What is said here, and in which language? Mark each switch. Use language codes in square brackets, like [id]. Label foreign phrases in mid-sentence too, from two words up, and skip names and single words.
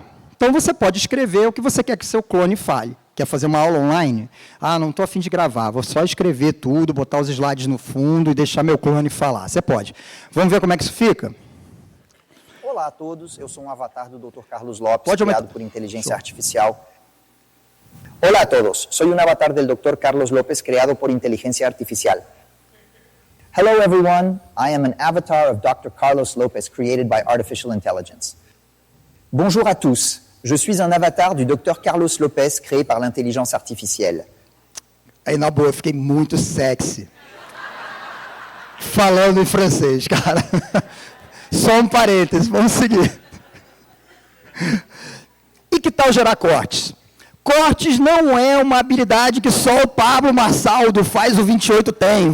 [pt] Então você pode escrever o que você quer que seu clone fale. Quer fazer uma aula online? Ah, não estou a fim de gravar, vou só escrever tudo, botar os slides no fundo e deixar meu clone falar. Você pode. Vamos ver como é que isso fica? Olá a todos, eu sou um avatar do Dr. Carlos Lopes, criado por inteligência artificial. [es] Hola a todos, soy un avatar del Dr. Carlos López creado por inteligencia artificial. [en] Hello everyone, I am an avatar of Dr. Carlos López created by artificial intelligence. [fr] Bonjour à tous, je suis un avatar du Dr. Carlos López créé par l'intelligence artificielle. [pt] Aí na boa, eu fiquei muito sexy. Falando em francês, cara. Só um parênteses, vamos seguir. E que tal gerar cortes? Cortes não é uma habilidade que só o Pablo Marçal do Faz o 28 tem.